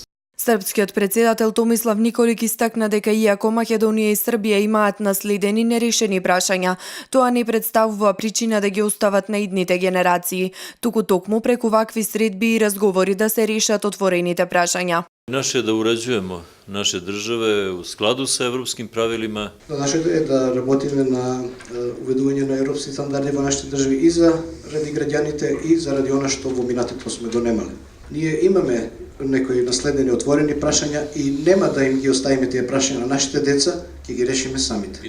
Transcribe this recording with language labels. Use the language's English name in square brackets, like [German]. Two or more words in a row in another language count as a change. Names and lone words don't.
[Macedonian] Српскиот председател Томислав Николиќ истакна дека иако Македонија и Србија имаат наследени нерешени прашања, тоа не представува причина да ги остават на идните генерации, туку токму преку вакви средби и разговори да се решат отворените прашања. [Serbian] Наше е да уреđujemo naše države u skladu sa evropskim pravilima. [Macedonian] Нашето е да работиме на уведување на европски стандарди во нашите држави и заради граѓаните и заради она што во минатото сме донемале. Ние имаме некои наследени отворени прашања и нема да им ги оставиме тие прашања на нашите деца, ќе ги решиме самите.